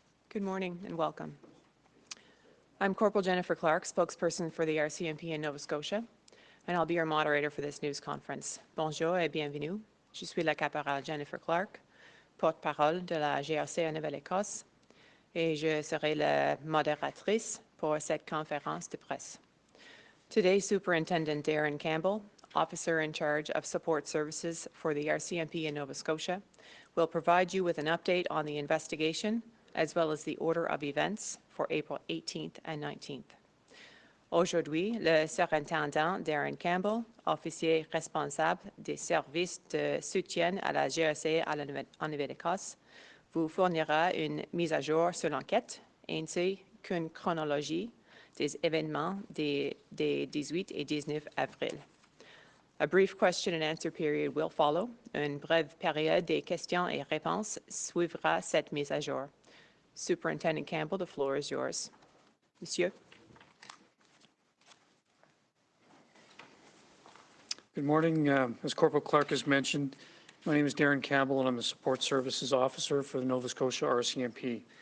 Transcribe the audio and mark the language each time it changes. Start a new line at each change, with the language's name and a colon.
English: Good morning and welcome. I'm Corporal Jennifer Clark, spokesperson for the RCMP in Nova Scotia, and I'll be your moderator for this news conference.
French: Bonjour et bienvenue. Je suis la caporale Jennifer Clark, porte-parole de la GRC en Nouvelle-Écosse, et je serai la modératrice pour cette conférence de presse.
English: Today, Superintendent Darren Campbell, officer in charge of support services for the RCMP in Nova Scotia, will provide you with an update on the investigation as well as the order of events for April 18th and 19th.
French: Aujourd'hui, le surintendant Darren Campbell, officier responsable des services de soutien à la GRC en Nouvelle-Écosse, vous fournira une mise à jour sur l'enquête ainsi qu'une chronologie des événements des 18 et 19 avril.
English: A brief question and answer period will follow.
French: Une brève période des questions et réponses suivra cette mise à jour.
English: Superintendent Campbell, the floor is yours.
French: Monsieur.
English: Good morning. As Corporal Clark has mentioned, my name is Darren Campbell and I'm a Support Services Officer for the Nova Scotia RCMP.